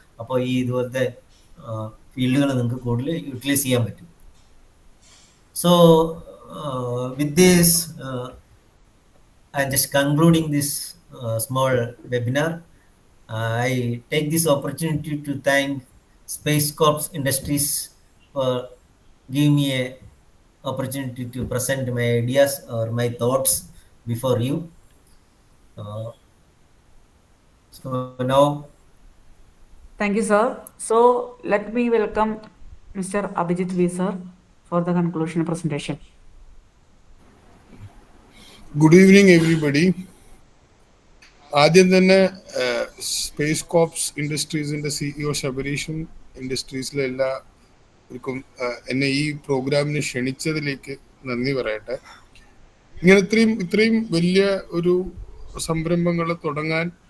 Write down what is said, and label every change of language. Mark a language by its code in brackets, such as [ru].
[ml] അപ്പോൾ ഈ ഇതുപോലത്തെ ഫീൽഡുകൾ നിങ്ങൾക്ക് കൂടുതൽ യൂട്ടിലൈസ് ചെയ്യാൻ പറ്റും. [en] So with this, I'm just concluding this small webinar. I take this opportunity to thank Space Corps Industries for giving me a opportunity to present my ideas or my thoughts before you. So now, Thank you, sir. So let me welcome Mr. Abhijit V, sir, for the conclusion presentation. Good evening, everybody. [ml] ആദ്യം തന്നെ space corps ഇൻഡസ്ട്രീസിന്റെ CEO ശബരീഷും ഇൻഡസ്ട്രീസിലെ എല്ലാവർക്കും എന്നെ ഈ പ്രോഗ്രാമിന് ക്ഷണിച്ചതിലേക്ക് നന്ദി പറയട്ടെ. ഇങ്ങനെ ഇത്രയും വലിയ ഒരു സംരംഭങ്ങൾ തുടങ്ങാൻ